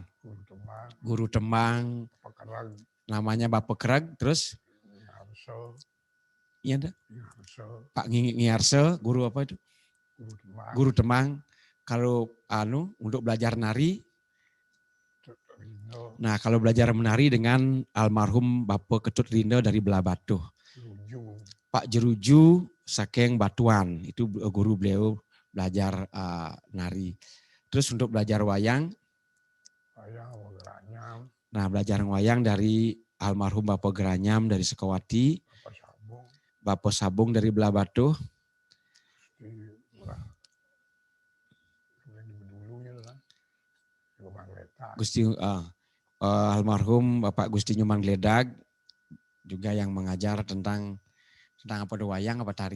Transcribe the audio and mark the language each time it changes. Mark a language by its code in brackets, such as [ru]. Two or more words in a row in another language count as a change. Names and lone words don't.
[id] Guru Temang namanya Bapak Kerag, terus iya enggak? Pak Ngiarse, guru apa itu? Guru Temang. Kalau untuk belajar nari. Nah, kalau belajar menari dengan almarhum Bapak Ketut Rindo dari Belah Batuh. Pak Jeruju saking Batuan, itu guru beliau belajar nari. Terus untuk belajar wayang, nah belajar wayang dari almarhum Bapak Geranyam dari Sekawati, Bapak Sabung dari Belah Batuh, Gusti almarhum Bapak Gusti Nyuman Gledag juga yang mengajar tentang apa itu wayang apa tari?